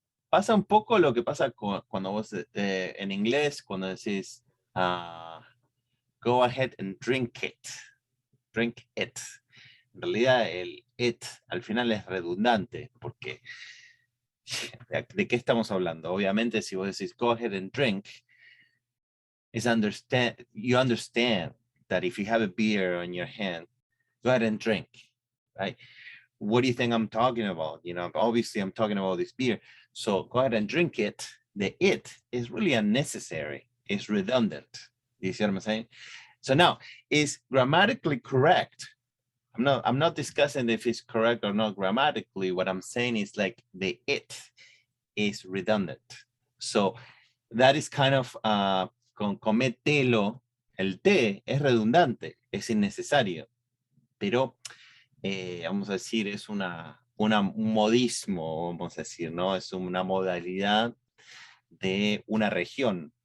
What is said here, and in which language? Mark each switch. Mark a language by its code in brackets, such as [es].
[es] pasa un poco lo que pasa cuando vos en inglés, cuando decís [en] go ahead and drink it. Drink it. [es] En realidad el it al final es redundante, porque ¿de qué estamos hablando? Obviamente si vos decís [en] go ahead and drink, you understand that if you have a beer in your hand, go ahead and drink, right? What do you think I'm talking about? You know, obviously I'm talking about this beer. So go ahead and drink it. The it is really unnecessary. It's redundant. You see what I'm saying? So now, is grammatically correct. I'm not discussing if it's correct or not grammatically. What I'm saying is like the it is redundant. So that is kind of [es] con cometelo, el te es redundante, es innecesario, pero vamos a decir, es un modismo, vamos a decir, ¿no? Es una modalidad de una región.